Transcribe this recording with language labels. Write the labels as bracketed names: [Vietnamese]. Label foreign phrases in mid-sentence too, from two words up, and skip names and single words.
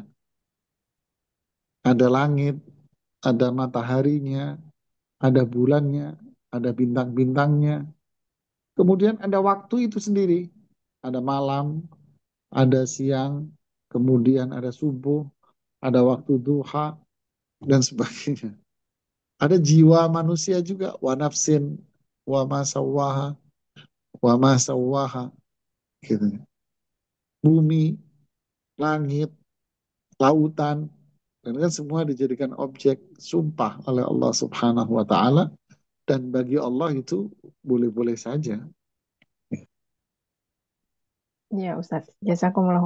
[Indonesian] Ada langit, ada mataharinya, ada bulannya, ada bintang-bintangnya. Kemudian ada waktu itu sendiri. Ada malam, ada siang, kemudian ada subuh, ada waktu duha, dan sebagainya. Ada jiwa manusia juga, [Arabic] ونفس وما سواها وما سواها, [Indonesian] gitu. Bumi, langit, lautan, dan kan semua dijadikan objek sumpah oleh Allah [Arabic] سبحانه وتعالى [Indonesian] dan bagi Allah itu boleh-boleh saja. Ya, Ustadz. Jazakumullahu